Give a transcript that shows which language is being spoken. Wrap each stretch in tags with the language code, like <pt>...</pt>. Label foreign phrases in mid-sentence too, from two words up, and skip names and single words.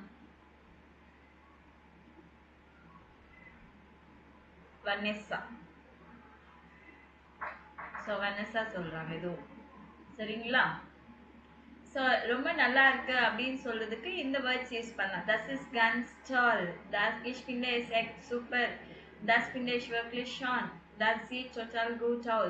<ta>வன்னெஸ்ஸா. ஸோ வன்னெஸ்ஸா சொல்றாங்க இதுவும். சரிங்களா? ஸோ ரொம்ப நல்லா இருக்கு அப்படின்னு சொல்றதுக்கு இந்த</ta> <en>words use</en> <ta>பண்ணலாம்.</ta> <de>Das ist ganz toll. Das ich finde es echt super. Das finde ich wirklich schön. Das sieht total gut aus.</de>